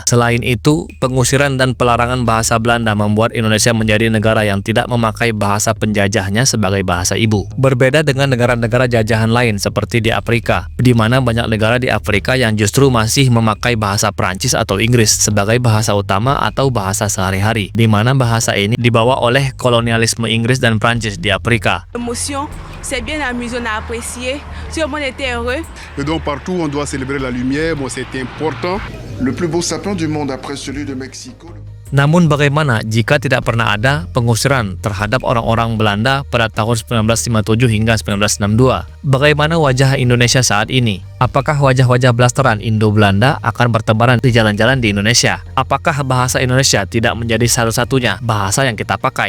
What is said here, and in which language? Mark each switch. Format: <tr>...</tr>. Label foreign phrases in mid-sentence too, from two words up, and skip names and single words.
<id>Selain itu, pengusiran dan pelarangan bahasa Belanda membuat Indonesia menjadi negara yang tidak memakai bahasa penjajahnya sebagai bahasa ibu. Berbeda dengan negara-negara jajahan lain seperti di Afrika, di mana banyak negara di Afrika yang justru masih memakai bahasa Prancis atau Inggris sebagai bahasa utama atau bahasa sehari-hari, di mana bahasa ini dibawa oleh kolonialisme Inggris dan Prancis di Afrika.</id> <fr>C'est bien amusant, on a apprécié. Tout le monde était heureux. Et donc partout on doit célébrer la lumière, bon, c'est important. Le plus beau sapin du monde après celui de Mexico.</fr> <id>Namun bagaimana jika tidak pernah ada pengusiran terhadap orang-orang Belanda pada tahun 1957 hingga 1962? Bagaimana wajah Indonesia saat ini? Apakah wajah-wajah blasteran Indo-Belanda akan bertebaran di jalan-jalan di Indonesia? Apakah bahasa Indonesia tidak menjadi satu-satunya bahasa yang kita pakai?</id>